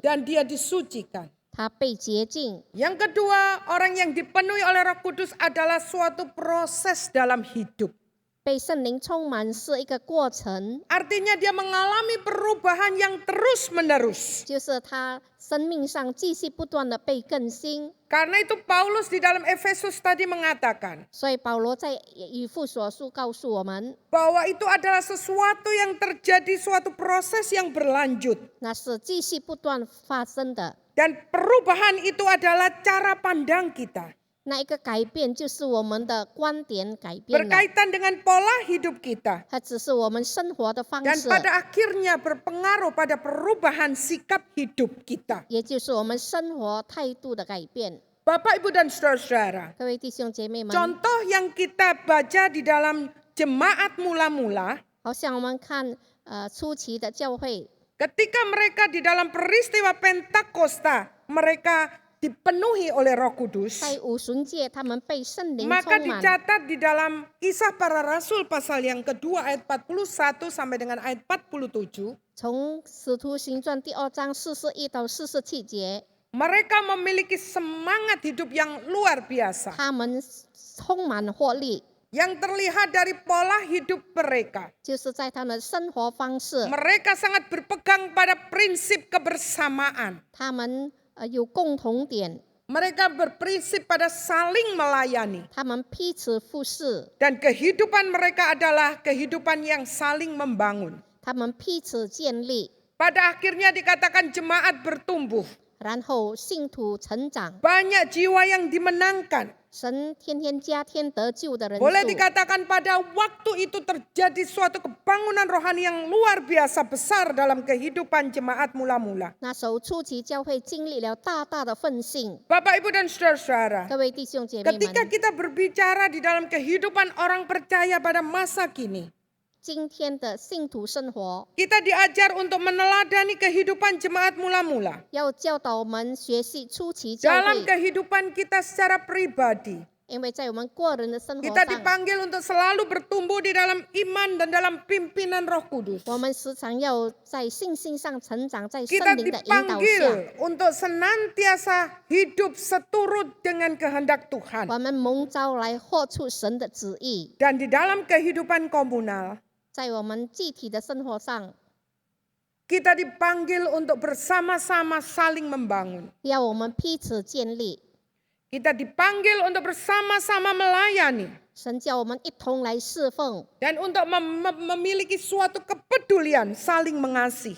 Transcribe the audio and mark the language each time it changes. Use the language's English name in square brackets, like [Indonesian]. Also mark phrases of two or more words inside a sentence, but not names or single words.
[Indonesian] dan dia disucikan. [Chinese] 他被洁净。 [Indonesian] Yang kedua, orang yang dipenuhi oleh Roh Kudus adalah suatu proses dalam hidup. [Chinese] 被圣灵充满是一个过程， [Indonesian] Artinya dia mengalami perubahan yang terus-menerus. [Chinese] 就是他生命上继续不断的被更新。 [Indonesian] Karena itu Paulus di dalam Efesus tadi mengatakan [Chinese] 所以保罗在以弗所书告诉我们， [Indonesian] bahwa itu adalah sesuatu yang terjadi, suatu proses yang berlanjut. [Chinese] 那是继续不断发生的。 [Indonesian] Dan perubahan itu adalah cara pandang kita. [Chinese] 那一个改变就是我们的观点改变了， [Indonesian] Berkaitan dengan pola hidup kita. [Chinese] 它只是我们生活的方 [Indonesian] Dan [Chinese] 式， [Indonesian] pada akhirnya berpengaruh pada perubahan sikap hidup kita. [Chinese] 也就是我们生活态度的改变。 [Indonesian] Bapak, Ibu, dan saudara-saudara, [Chinese] 各位弟兄姐妹们， [Indonesian] contoh yang kita baca di dalam jemaat mula-mula, [Chinese] 好像我们看初期的教会， [Indonesian] ketika mereka di dalam peristiwa Pentakosta, mereka dipenuhi oleh Roh Kudus, [Chinese] 在五旬节他们被圣灵 [Indonesian] maka [Chinese] 充满。 [Indonesian] dicatat di dalam Kisah Para Rasul pasal yang kedua ayat 41 sampai dengan ayat 47, [Chinese] 从使徒行传第2章41到47节， [Indonesian] mereka memiliki semangat hidup yang luar biasa [Chinese] 他们充满活力， [Indonesian] yang terlihat dari pola hidup mereka. [Chinese] 就是在他们的生活方式， [Indonesian] Mereka sangat berpegang pada prinsip kebersamaan. [Chinese] 他们有共同点， [Indonesian] Mereka berprinsip pada saling melayani. [Chinese] 他们彼此服侍， [Indonesian] Dan kehidupan mereka adalah kehidupan yang saling membangun. [Chinese] 他们彼此建立， [Indonesian] Pada akhirnya dikatakan jemaat bertumbuh. [Chinese] 然后信徒成长， [Indonesian] Banyak jiwa yang dimenangkan. [Chinese] 神天天加添得救的人 [Indonesian] Boleh [Chinese] 数。 [Indonesian] dikatakan pada waktu itu terjadi suatu kebangunan rohani yang luar biasa besar dalam kehidupan jemaat mula-mula. [Chinese] 那时候初期教会经历了大大的奋兴， [Indonesian] Bapak, Ibu, dan saudara-saudara, [Chinese] 各位弟兄姐妹 [Indonesian] ketika [Chinese] 们， [Indonesian] kita berbicara di dalam kehidupan orang percaya pada masa kini, [Chinese] 今天的信徒生活 [Indonesian] kita diajar untuk meneladani kehidupan jemaat mula-mula. [Chinese] 要教导我们学习初期教 [Indonesian] Dalam [Chinese] 会， [Indonesian] kehidupan kita secara pribadi, [Chinese] 因为在我们个人的生活 [Indonesian] kita [Chinese] 上， [Indonesian] dipanggil untuk selalu bertumbuh di dalam iman dan dalam pimpinan Roh Kudus. [Chinese] 我们时常要在信心上成长，在 [Indonesian] Kita [Chinese] 圣灵的引导下， [Indonesian] dipanggil untuk senantiasa hidup seturut dengan kehendak Tuhan. [Chinese] 我们蒙召来活出神的旨意， [Indonesian] Dan di dalam kehidupan komunal, [Chinese] 在我们具体的生活上， [Indonesian] kita dipanggil untuk bersama-sama saling membangun. [Chinese] 要我们彼此建立。 [Indonesian] Kita dipanggil untuk bersama-sama melayani. [Chinese] 神叫我们一同来侍奉， [Indonesian] Dan untuk memiliki suatu kepedulian saling mengasihi.